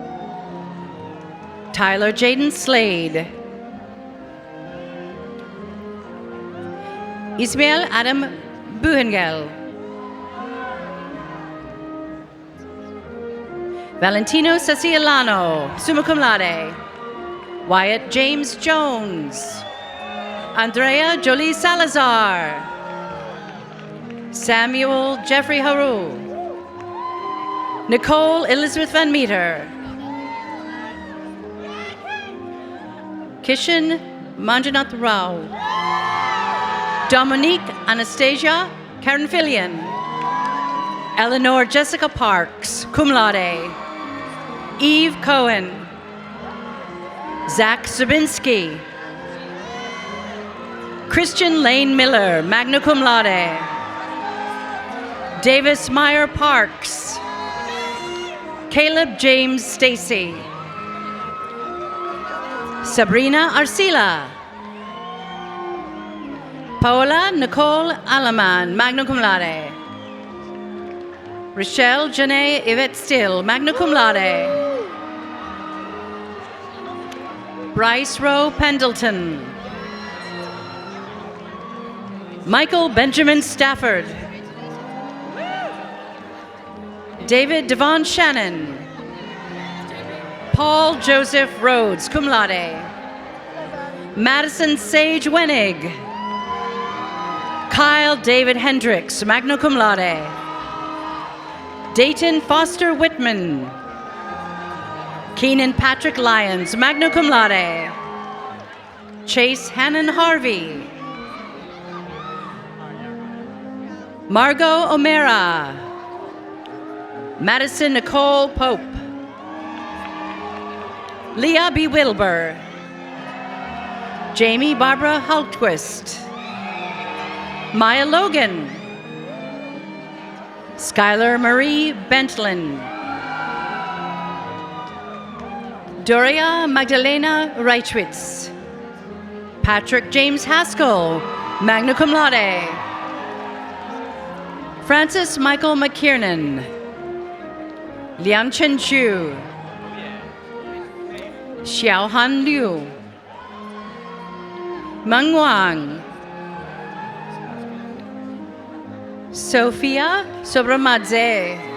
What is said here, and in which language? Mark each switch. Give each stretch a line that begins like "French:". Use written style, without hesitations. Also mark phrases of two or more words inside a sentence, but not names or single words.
English: Tyler Jaden Slade. Ismael Adam Buhengel. Valentino Cecilano,
Latin: summa cum laude.
English: Wyatt James Jones. Andrea Jolie Salazar. Samuel Jeffrey Haru. Nicole Elizabeth Van Meter. Kishan Manjanath Rao. Dominique Anastasia Karen Fillion. Eleanor Jessica Parks,
Latin: cum laude.
English: Eve Cohen. Zach Zabinski. Christian Lane Miller,
Latin: magna cum laude.
English: Davis Meyer Parks. Caleb James Stacy. Sabrina Arcila. Paola Nicole Alaman,
Latin: magna cum laude.
English: Rochelle Janae Yvette Still,
Latin: magna cum laude.
English: Bryce Rowe Pendleton. Michael Benjamin Stafford. David Devon Shannon. Paul Joseph Rhodes,
Latin: cum laude.
English: Madison Sage Wenig. Kyle David Hendricks,
Latin: magna cum laude.
English: Dayton Foster Whitman. Keenan Patrick Lyons,
Latin: magna cum laude.
English: Chase Hannon Harvey. Margot O'Mara. Madison Nicole Pope. Leah B. Wilbur. Jamie Barbara Hultquist. Maya Logan. Skylar Marie Bentlin. Doria Magdalena Reichwitz. Patrick James Haskell,
Latin: magna cum laude.
English: Francis Michael McKiernan. Liang Chen Chu. Xiaohan Liu. Meng Wang. Sofia Sobramadze.